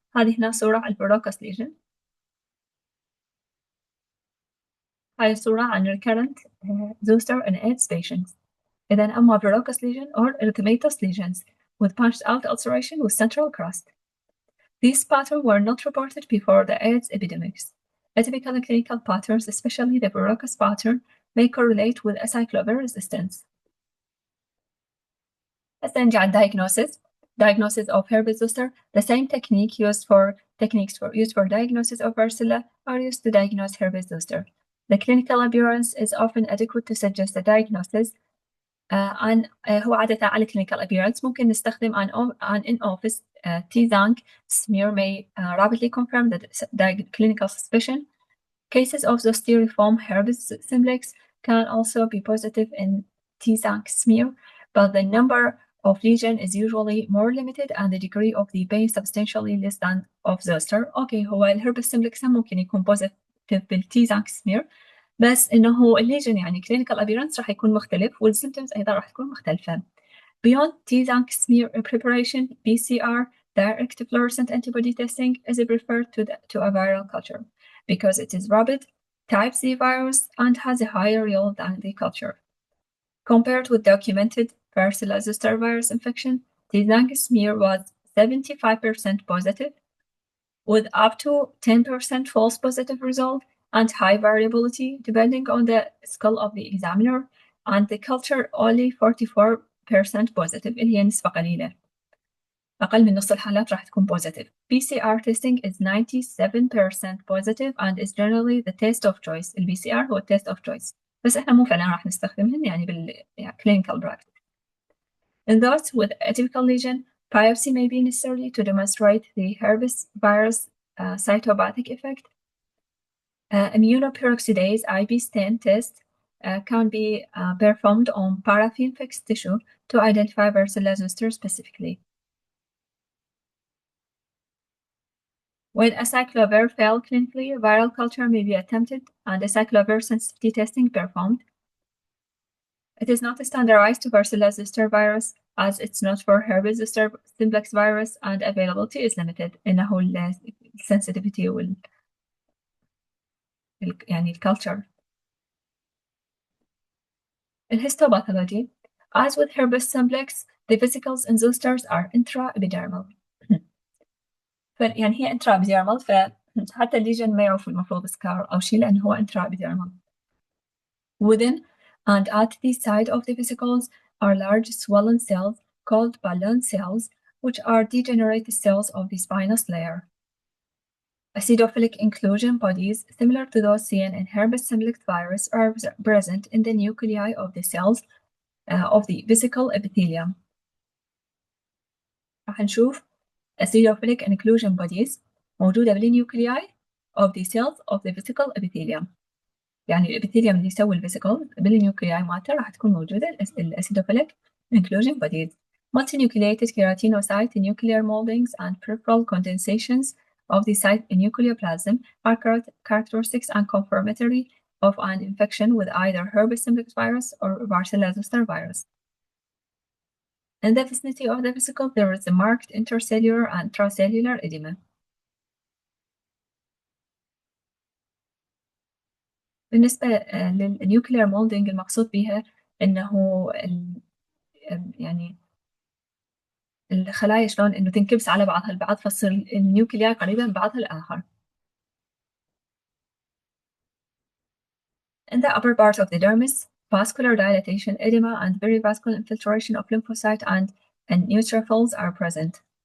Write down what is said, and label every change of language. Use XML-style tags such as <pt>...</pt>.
<ar>هذه هنا صورة على verrucous lesion. هاي صورة عن</ar> <en>recurrent zoster in AIDS patients.</en> <ar>إذا أما</ar> <en>verrucous lesion or erythematous lesions with punched-out ulceration with central crust. These patterns were not reported before the AIDS epidemics. Atypical clinical patterns, especially the verrucous pattern, may correlate with acyclovir resistance.</en> <ar>هسه نجي على</ar> <en>diagnosis of herpes zoster. The same techniques used for diagnosis of varicella are used to diagnose herpes zoster. The clinical appearance is often adequate to suggest a diagnosis.</en> <ar>هو عادة على</ar> <en>clinical appearance</en> <ar>ممكن نستخدم</ar> <en>an in-office T-Zank smear may rapidly confirm the clinical suspicion. Cases of zosteriform herpes simplex can also be positive in T-Zank smear, but the number of lesion is usually more limited and the degree of the pain substantially less than of zoster.</en> <ar>Okay, هو الهربس simplex ممكن يكون positive بالT-Zank smear، بس إنه الليجن يعني clinical appearance راح يكون مختلف والsymptoms أيضا راح تكون مختلفة.</ar> <en>Beyond T-Zank smear preparation, PCR direct fluorescent antibody testing is preferred to a viral culture because it is rapid, type C virus, and has a higher yield than the culture. Compared with documented varicella zoster virus infection, T-Zank smear was 75% positive, with up to 10% false positive result and high variability depending on the skill of the examiner, and the culture only 44% positive</en> <ar>اللي هي نسبة قليلة. أقل من نص الحالات راح تكون positive.</ar> <en>PCR testing is 97% positive and is generally the test of choice. ال PCR هو test of choice.</en> <ar>بس إحنا مو فعلا راح نستخدمهن يعني clinical practice.</ar> <en>In those with atypical lesion, biopsy may be necessary to demonstrate the herpes virus cytopathic effect. Immunoperoxidase IB-stain test can be performed on paraffin-fixed tissue to identify varicella zoster specifically. When acyclovir failed clinically, viral culture may be attempted and acyclovir sensitivity testing performed. It is not standardized to varicella zoster virus as it's not for herpes zoster simplex virus and availability is limited.</en> <ar>إنه sensitivity يعني الculture.</ar> <en>In histopathology, as with herpes simplex, the vesicles in zosters are intraepidermal.</en> <ar>يعني هي intraepidermal فحتى الليجن ما يعرف المفروض سكار أو شيء لأنه هو intraepidermal.</ar> <en>Within and at the side of the vesicles are large swollen cells called balloon cells, which are degenerated cells of the spinous layer. Acidophilic inclusion bodies similar to those seen in herpes simplex virus are present in the nuclei of the cells of the vesicle epithelium.</en> <ar>راح نشوف</ar> <en>acidophilic inclusion bodies</en> <ar>موجودة</ar> <en>بالnuclei of the cells of the vesicle epithelium.</en> <ar>يعني الابيثيليوم اللي يسوي الفيسيكل بالنيوكلياي مالته راح تكون موجودة الأسيدوفيليك inclusion bodies.</ar> <en>Multinucleated keratinocyte nuclear moldings and peripheral condensations of the cytonucleoplasm are characteristics and confirmatory of an infection with either herpes simplex virus or varicella zoster virus. In the vicinity of the vesicle, there is a marked intercellular and intracellular edema.</en> <ar>بالنسبة للنيوكلير مولدينج المقصود بها إنه يعني الخلايا شلون إنه تنكبس على بعضها البعض فتصير النيوكليا قريبة من بعضها الآخر.</ar> <en>In the upper part of the dermis, vascular dilatation, edema, and perivascular infiltration of lymphocyte and neutrophils are present.</en>